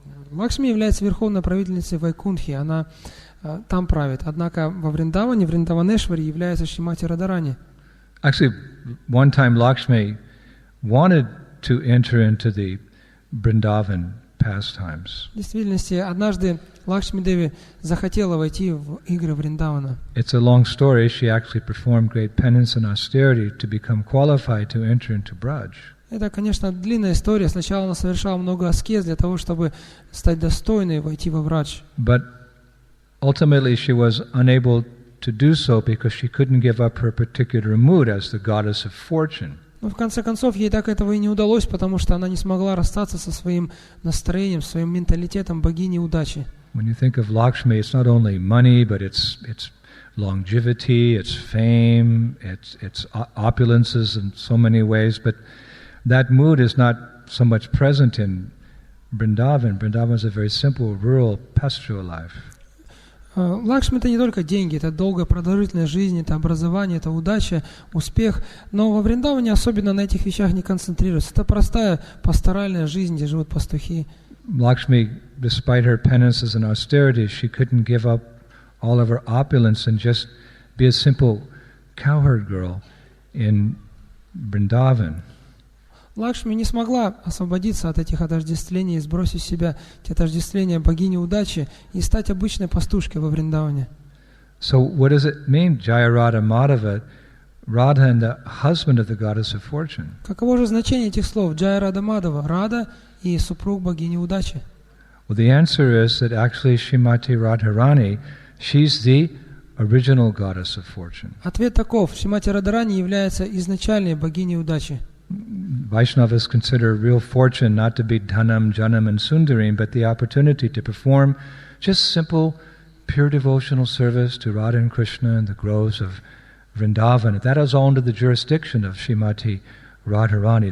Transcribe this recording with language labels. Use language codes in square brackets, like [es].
[ru] Лакшми является верховной правительницей Вайкунтхи, она там правит. Однако во Вриндаване, Вриндаванешвари является Шримати Радхарани. [en] Actually, one time Lakshmi wanted to enter into the Vrindavan pastimes. [ru] В действительности, однажды Лакшми Деви захотела войти в игры Вриндавана. [en] It's a long story. She actually performed great penance and austerity to become qualified to enter into Braj. [ru] Это, конечно, длинная история. Сначала она совершала много аскез для того, чтобы стать достойной войти во Брадж. [en] But ultimately she was unable to do so because she couldn't give up her particular mood as the goddess of fortune. [ru] Но в конце концов ей так этого и не удалось, потому что она не смогла расстаться со своим настроением, своим менталитетом богини удачи. [en] When you think of Lakshmi, it's not only money, but it's longevity, it's fame, it's opulences in so many ways, but that mood is not so much present in Vrindavan. Vrindavan is a very simple, rural, pastoral life. [ru] Лакшми — это не только деньги, это долгая продолжительная жизнь, это образование, это удача, успех. Но во Вриндаване особенно на этих вещах не концентрируются. Это простая пасторальная жизнь, где живут пастухи. [en] Lakshmi, despite her penances and austerities, she couldn't give up all of her opulence and just be a simple cowherd girl in Vrindavan. [ru] Лакшми не смогла освободиться от этих отождествлений и сбросить с себя эти отождествления богини удачи и стать обычной пастушкой во Вриндаване. [en] So what does it mean, Jaya Radha Madhava, Radha and the husband of the goddess of fortune? [ru] Каково же значение этих слов Джая Рада Мадхава, Рада и супруг богини удачи? [en] Well, the answer is that actually Shrimati Radharani, she's the original goddess of fortune. [ru] Ответ таков: Шримати Радхарани является изначальной богиней удачи. [en] Vaishnavas consider real fortune not to be dhanam, janam, and sundarim, but the opportunity to perform just simple, pure devotional service to Radha and Krishna in the groves of Vrindavan. That is all under the jurisdiction of Shrimati Radharani.